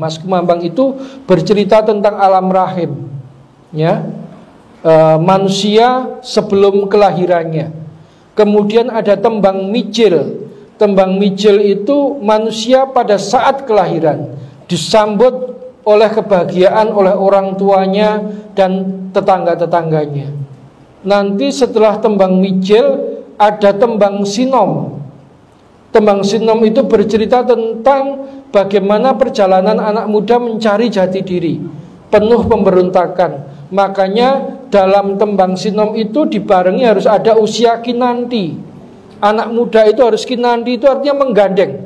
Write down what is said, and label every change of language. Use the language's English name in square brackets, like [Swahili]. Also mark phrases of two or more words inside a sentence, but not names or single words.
[Indonesian] Mas Kumambang itu bercerita tentang alam rahim, ya, manusia sebelum kelahirannya. Kemudian ada tembang Mijil. Tembang Mijil itu manusia pada saat kelahiran, disambut oleh kebahagiaan oleh orang tuanya dan tetangga-tetangganya. Nanti setelah tembang Mijil ada tembang Sinom. Tembang Sinom itu bercerita tentang bagaimana perjalanan anak muda mencari jati diri, penuh pemberontakan. Makanya dalam tembang Sinom itu dibarengi harus ada usia kinanti. Anak muda itu harus kinanti, itu artinya menggandeng.